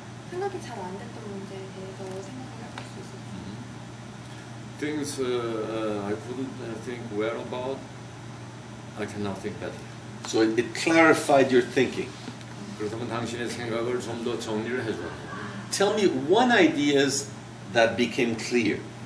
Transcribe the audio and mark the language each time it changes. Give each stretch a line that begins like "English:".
Korean: 생각이 잘 안 됐던 문제에 대해서 생각을 해볼 수 있었어요.
English: Things I couldn't think well about, I cannot think better. So it clarified your thinking.
Korean: 그렇다면 당신의 생각을 좀 더 정리를 해줘요.
English: Tell me one ideas that became clear.